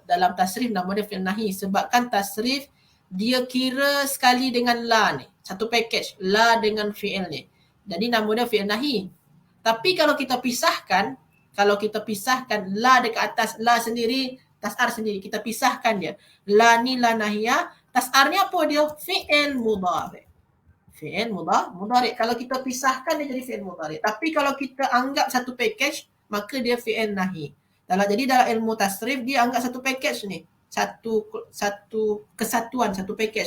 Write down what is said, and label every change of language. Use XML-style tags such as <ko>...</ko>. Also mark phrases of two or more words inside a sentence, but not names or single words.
<ms>Dalam tasrif nama dia</ms> <ar>فعل نهي.</ar> <ms>Sebabkan tasrif dia kira sekali dengan la ni. Satu package. La dengan fi'il ni. Jadi nama dia</ms> <ar>فعل نهي.</ar> <ms>Tapi kalau kita pisahkan la dekat atas, la sendiri, tas'ar sendiri. Kita pisahkan dia. La ni</ms> <ar>لا ناهية.</ar> <ms>Tas'ar ni apa dia?</ms> <ar>فعل مضارع. فعل مضارع'.</ar> <ms>Kalau kita pisahkan dia jadi</ms> <ar>فعل مضارع'.</ar> <ms>Tapi kalau kita anggap satu package, maka dia</ms> <ar>فعل نهي.</ar> <ms>Jadi dalam ilmu tasrif, dia anggap satu package ni. Satu kesatuan, satu package.</ms>